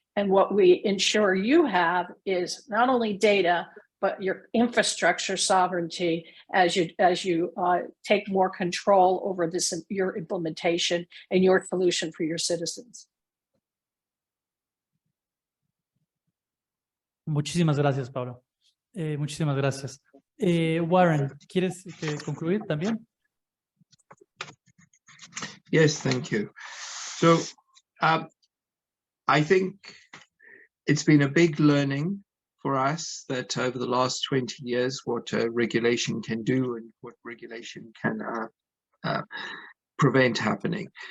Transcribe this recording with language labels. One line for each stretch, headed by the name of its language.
English: And what we ensure you have is not only data, but your infrastructure sovereignty as you take more control over your implementation and your solution for your citizens.
Spanish: Muchísimas gracias, Paula. Muchísimas gracias. Warren, ¿quieres concluir también?
English: Yes, thank you. So I think it's been a big learning for us that over the last 20 years, what regulation can do and what regulation can prevent happening.